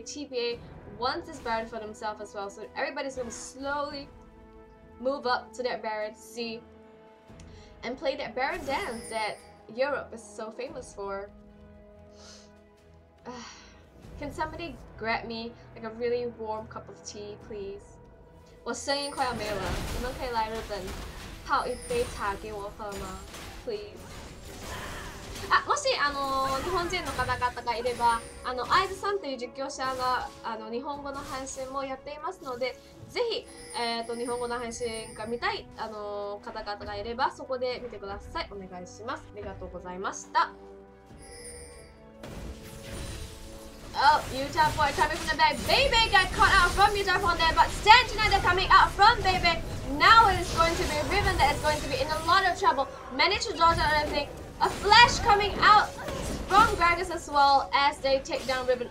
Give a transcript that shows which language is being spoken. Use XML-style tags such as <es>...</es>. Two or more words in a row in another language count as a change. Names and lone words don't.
<en>TPA wants this Baron for themselves as well, so everybody's going to slowly move up to that Baron to see and play that Baron dance that Europe is so famous for. Can somebody grab me like a really warm cup of tea, please?</en> <zh>我声音快要没有了，你们可以来日本泡一杯茶给我喝吗 ？Please。</zh> <ja>もし日本人の方々がいればアイズさんという実況者が日本語の配信もやっていますので、ぜひ日本語の配信が見たい方々がいればそこで見てください。お願いします。ありがとうございました。</ja> <en>Oh, Utah boy coming from the back. Bebe got caught out from Utah from there, but Stan United coming out from Bebe. Now it is going to be Riven that is going to be in a lot of trouble. Managed to dodge out everything. A flash coming out from Gragas as well as they take down Riven.</en>